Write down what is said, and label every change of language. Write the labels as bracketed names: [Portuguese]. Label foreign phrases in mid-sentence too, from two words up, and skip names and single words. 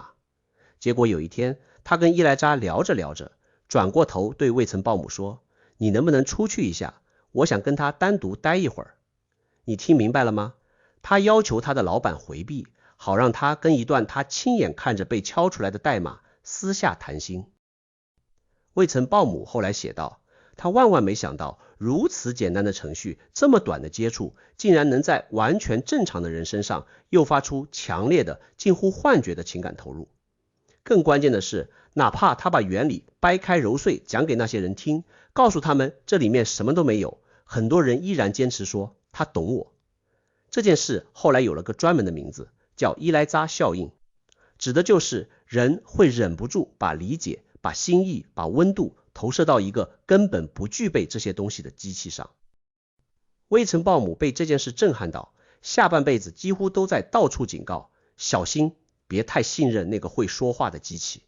[Chinese] 結果有一天，他跟伊萊扎聊着聊着，轉過頭對魏岑鮑姆說，你能不能出去一下，我想跟他單獨待一會兒。你聽明白了嗎？他要求他的老闆回避，好讓他跟一段他親眼看着被敲出來的代碼私下談心。魏岑鮑姆後來寫道，他萬萬沒想到，如此簡單的程序，這麼短的接觸，竟然能在完全正常的人身上誘發出強烈的、近乎幻覺的情感投入。更關鍵的是，哪怕他把原理掰開揉碎講給那些人聽，告訴他們這裡面什麼都沒有，很多人依然堅持說他懂我。這件事後來有了個專門的名字，叫伊萊扎效應，指的就是人會忍不住把理解、把心意、把溫度投射到一個根本不具備這些東西的機器上。魏岑鮑姆被這件事震撼到，下半輩子幾乎都在到處警告，小心別太信任那個會說話的機器。